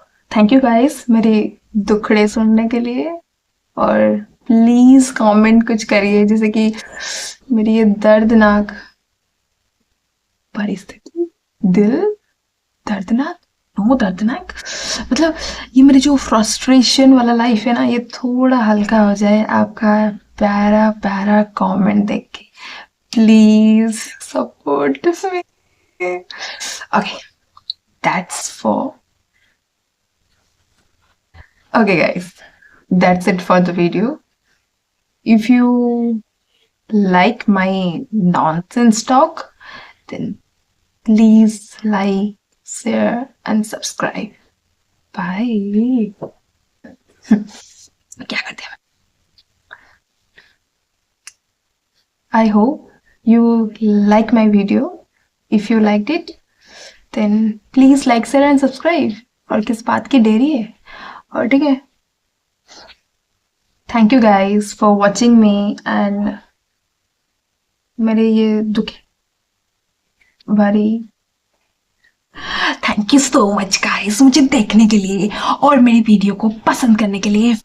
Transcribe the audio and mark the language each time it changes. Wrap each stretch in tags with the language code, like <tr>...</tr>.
<en>thank you guys</en> <hi>मेरे दुखड़े सुनने के लिए, और प्लीज कमेंट कुछ करिए, जैसे कि मेरी ये दर्दनाक परिस्थिति, दिल दर्दनाक नो दर्दनाक, मतलब ये मेरी जो फ्रस्ट्रेशन वाला लाइफ है ना, ये थोड़ा हल्का हो जाए आपका प्यारा प्यारा कमेंट देख के।</hi> <en>Please support me. Okay, that's for okay guys, that's it for the video. If you like my nonsense talk, then please like, share and subscribe. Bye.</en> <hi>क्या करते हैं?</hi> <en>I hope you like my video. If you liked it, then please like, share and subscribe.</en> <hi>और किस बात की देरी है? और ठीक है,</hi> <en>thank you guys for watching me and</en> <hi>मेरे ये दुखी भरी,</hi> <en>thank you so much guys</en> <hi>मुझे देखने के लिए और मेरी वीडियो को पसंद करने के लिए।</hi>